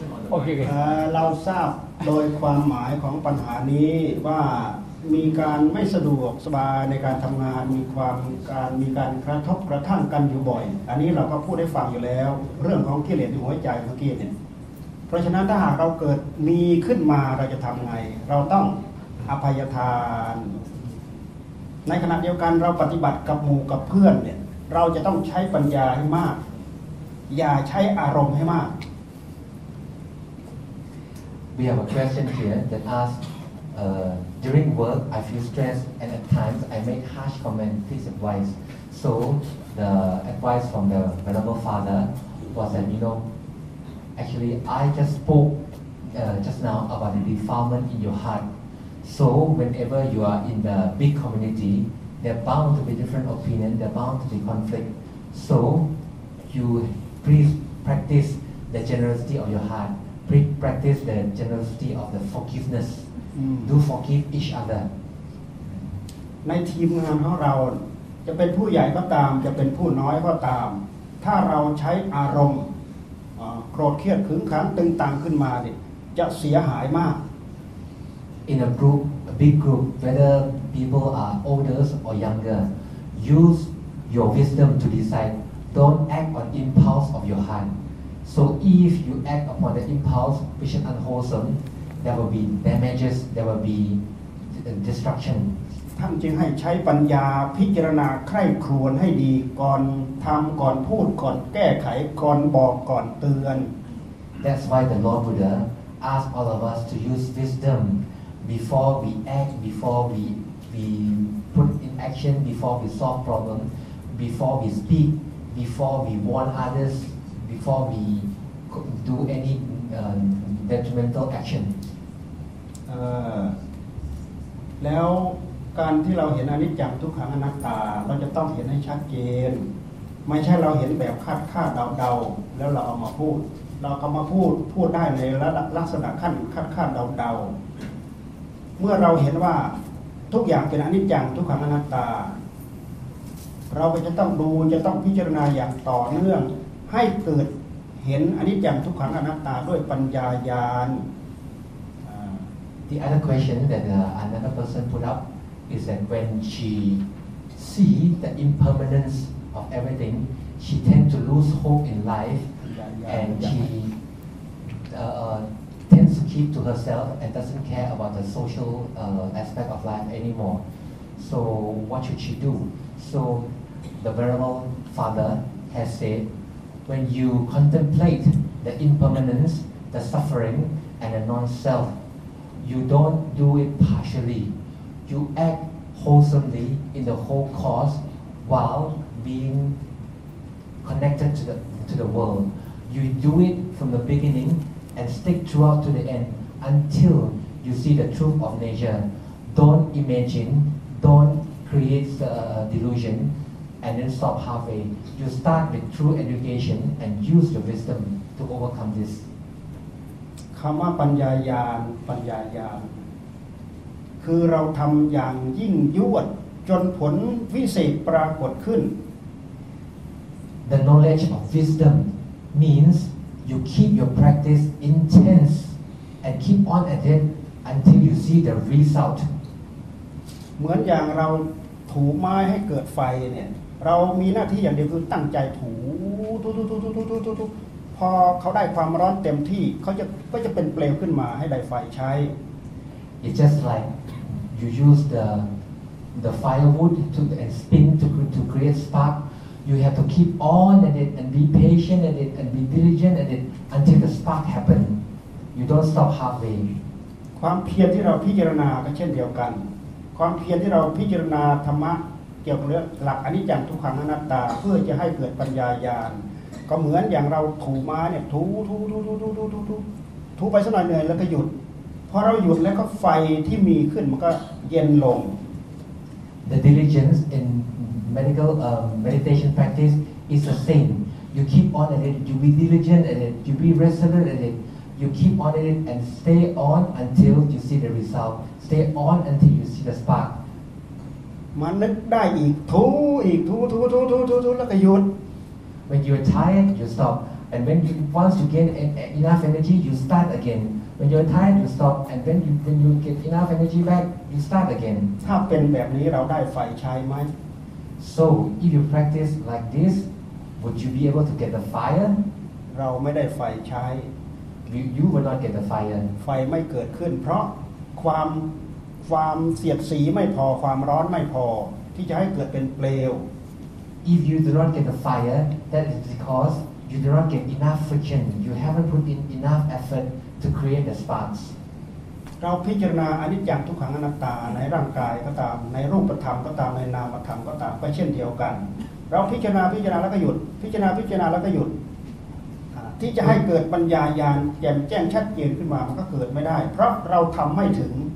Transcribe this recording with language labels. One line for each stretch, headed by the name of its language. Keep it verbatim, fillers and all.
Thai: โอเคเราทราบโดยความหมายของปัญหานี้ว่ามีการไม่สะดวกสบายในการทำงานมีความการมีการกระทบกระทั่งกันอยู่บ่อยอันนี้เราก็พูดได้ฟังอยู่แล้วเรื่องของกิเลสในหัวใจเมื่อกี้เนี่ยเพราะฉะนั้นถ้าหากเราเกิดมีขึ้นมาเราจะทำไงเราต้องอภัยทานในขณะเดียวกันเราปฏิบัติกับหมู่กับเพื่อนเนี่ยเราจะต้องใช้ปัญญาให้มากอย่าใช้อารมณ์ให้มาก
English: We have a question here that asks, uh, during work I feel stressed and at times I make harsh comments, please advise. So the advice from the Venerable Father was that, you know, actually I just spoke uh, just now about the defilement in your heart. So whenever you are in the big community, there are bound to be different opinions, there are bound to be conflict. So you please practice the generosity of your heart. Practice the generosity of the forgiveness. Mm. Do forgive each other.
Thai: ในทีมงานของเราจะเป็นผู้ใหญ่ก็ตามจะเป็นผู้น้อยก็ตามถ้าเราใช้อารมณ์โกรธเคียดขึงขังตึงตังขึ้นมาเนี่ยจะเสียหายมาก
English: In a group, a big group, whether people are older or younger, use your wisdom to decide. Don't act on impulse of your heart. So if you act upon the impulse which is unwholesome, there will be damages, there will be destruction.
Thai: ท่านจึงให้ใช้ปัญญาพิจารณาไคร่ครวญให้ดีก่อนทำก่อนพูดก่อนแก้ไขก่อนบอกก่อนเตือน
English: That's why the Lord Buddha asked all of us to use wisdom before we act, before we we we put in action, before we solve problems, before we speak, before we warn others, before we do any uh, detrimental action.
Thai: เอ่อแล้วการที่เราเห็นอนิจจังทุกขังอนัตตาเราจะต้องเห็นให้ชัดเจนไม่ใช่เราเห็นแบบคาดคาดเดาๆแล้วเราเอามาพูดเราก็มาพูดพูดได้ในลักษณะขั้นคาดคาดเดาๆเมื่อเราเห็นว่าทุกอย่างเป็นอนิจจังทุกขังอนัตตาเราก็จะต้องดูจะต้องพิจารณาอย่างต่อเนื่องให้เกิดเห็นอนิจจังทุกขังอนัตตาด้วยปัญญาญาณ
English: The other question that uh, another person put up is that when she see the impermanence of everything, she tend to lose hope in life, and she uh, tends to keep to herself and doesn't care about the social uh, aspect of life anymore. So what should she do? So the Venerable Father has said, when you contemplate the impermanence, the suffering, and the non-self, you don't do it partially. You act wholesomely in the whole cause while being connected to the, to the world. You do it from the beginning and stick throughout to the end until you see the truth of nature. Don't imagine, don't create uh, delusion, and then stop halfway. You start with true education and use your wisdom to overcome this.
Thai: คำว่าปัญญาญาณปัญญาญาณคือเราทำอย่างยิ่งยวดจนผลวิเศษปรากฏขึ้น
English: The knowledge of wisdom means you keep your practice intense and keep on at it until you see the result.
Thai: เหมือนอย่างเราถูไม้ให้เกิดไฟเนี่ยเรามีหน้าที่อย่างเดียวคือตั้งใจถูถูๆๆๆๆพอเขาได้ความร้อนเต็มที่เขาจะก็จะเป็นเปลวขึ้นมาให้ได้ไฟใช้
English: It's just like you use the the firewood to and spin to to create spark. You have to keep on at it and be patient at it and be diligent at it until the spark happen. You don't stop halfway.
Thai: ความเพียรที่เราพิจารณาก็เช่นเดียวกันความเพียรที่เราพิจารณาธรรมะเกี่ยวกับเรื่องหลักอนิจจังทุกขังอนัตตาเพื่อจะให้เกิดปัญญาญาณก็เหมือนอย่างเราถูม้าเนี่ยถูถูถูถูถูถูถูถูไปสักหน่อยเหนื่อยแล้วก็หยุดพอเราหยุดแล้วก็ไฟที่มีขึ้นมันก็เย็นลง
English: The diligence in medical uh, meditation practice is the same. You keep on at it. You be diligent at it. You be resolute at it. You keep on at it and stay on until you see the result. Stay on until you see the spark.
Thai: มันนึกได้อีกถูอีกถูถูถูถูถูแล้วก็หยุด
English: When you are tired, you stop. And when you, once you get en- enough energy, you start again. When you are tired, you stop. And when you when you get enough energy back, you start again.
Thai: ถ้าเป็นแบบนี้เราได้ไฟใช้ไหม
English: So if you practice like this, would you be able to get the fire?
Thai: เราไม่ได้ไฟใช้
English: You you will not get the fire.
Thai: ไฟไม่เกิดขึ้นเพราะความความเสียดสีไม่พอความร้อนไม่พอที่จะให้เกิดเป็นเปลว
English: If you do not get the fire, that is because you do not get enough friction. You haven't put in enough effort to create the sparks.
Thai: เราพิจารณาอนิจจังทุกขังอนัตตาในร่างกายก็ตามในรูปธรรมก็ตามในนามธรรมก็ตามก็เช่นเดียวกันเราพิจารณาพิจารณาแล้วก็หยุดพิจารณาพิจารณาแล้วก็หยุดที่จะให้เกิดปัญญาญาณแจ่มแจ้งชัดเจนขึ้นมามันก็เกิดไม่ได้เพราะเราทำไม่ถึง